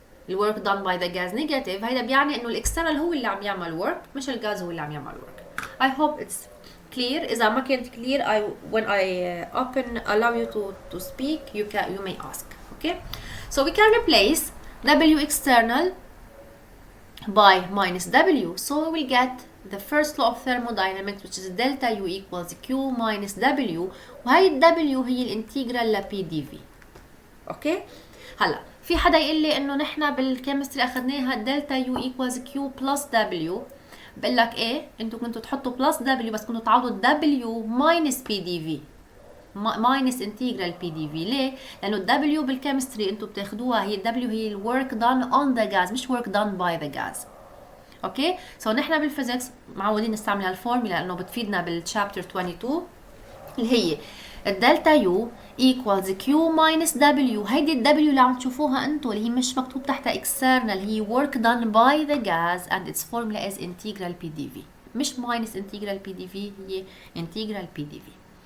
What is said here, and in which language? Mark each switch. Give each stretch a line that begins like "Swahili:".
Arabic: الwork done by the gas negative، هيدا بيعني انه الاكسترنال هو اللي عم يعمل work مش الغاز هو اللي عم يعمل work.
English: I hope it's clear.
Arabic: إذا ما كانت clear
English: when I allow you to speak you may ask. Okay, so we can replace W external by minus W, so we will get the first law of thermodynamics which is delta U equals Q minus W،
Arabic: وهي ال W هي الانتجرال ل P dV. اوكي، هلا في حدا يقول لي انه نحن بالكيمستري اخذناها دلتا يو ايكوالز كيو بلس دبليو. بقول لك ايه، انتم كنتوا تحطوا بلس دبليو بس كنتوا تعوضوا دبليو ماينس بي دي في، ماينس انتجرال بي دي في. ليه؟ لانه الدبليو بالكيمستري انتم بتاخذوها هي الدبليو هي الورك دان اون ذا جاز مش ورك دان باي ذا جاز. اوكي، سو نحن بالفيزيكس معودين نستعمل هالفورمولا لانه بتفيدنا بالشابتر 22 اللي هي الدلتا يو equals Q minus W. هيدي ال W اللي عم تشوفوها انتو اللي هي مش مكتوب تحتها external، هي work done by the gas
English: and its formula is integral PDV،
Arabic: مش minus integral PDV، هي integral PDV.